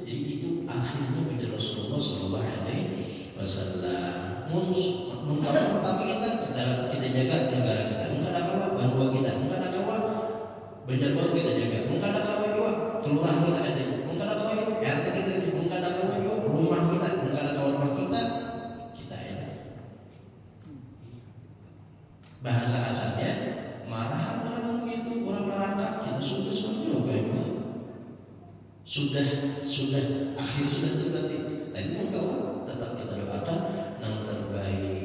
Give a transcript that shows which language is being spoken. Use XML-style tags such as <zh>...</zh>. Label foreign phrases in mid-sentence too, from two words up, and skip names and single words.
<id>Jadi itu akhirnya menjadi Rasulullah Sallallahu Alaihi Wasallam.</id> <bjn>Tapi kita jaga negara kita, mungkin ada kawa Bandua kita, mungkin ada kawa Banjarbaru kita jaga, mungkin ada kawa juga kelurahan kita aja, mungkin ada kawa juga RT kita aja, mungkin ada kawa juga rumah kita, mungkin ada kawa rumah kita ya.</bjn> <id>Bahasa kasarnya marah orang begitu, orang merangkak kita sudah coba juga. Sudah akhir sudah terjadi. Tapi pun kawan tetap kita doakan yang terbaik.</id>